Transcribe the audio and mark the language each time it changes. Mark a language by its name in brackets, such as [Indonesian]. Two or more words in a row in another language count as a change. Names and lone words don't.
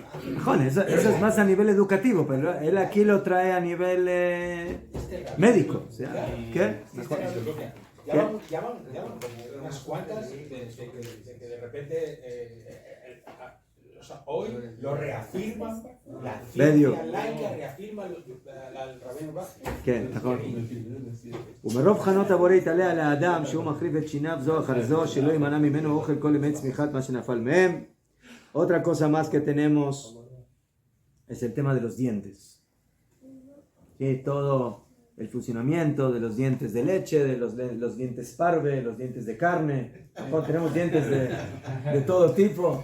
[Spanish] Mejor, eso es más a nivel educativo, pero él aquí lo trae a nivel médico. O sea, ¿qué? Mejor. Ya van como unas cuantas de que de repente o sea, hoy lo reafirma la ciencia laica, reafirma al rabino Bach. [Hebrew] כן, נכון. ומרוב חנות הבורית עליה לאדם שהוא מחריב את שיניו זו אחר זו שלא יימנע ממנו אוכל כל ימי צמיחת מה שנפל מהם. [Spanish] Otra cosa más que tenemos es el tema de los dientes. Sí, todo el funcionamiento de los dientes de leche, de los dientes parve, los dientes de carne. ¿No? Tenemos dientes de todo tipo.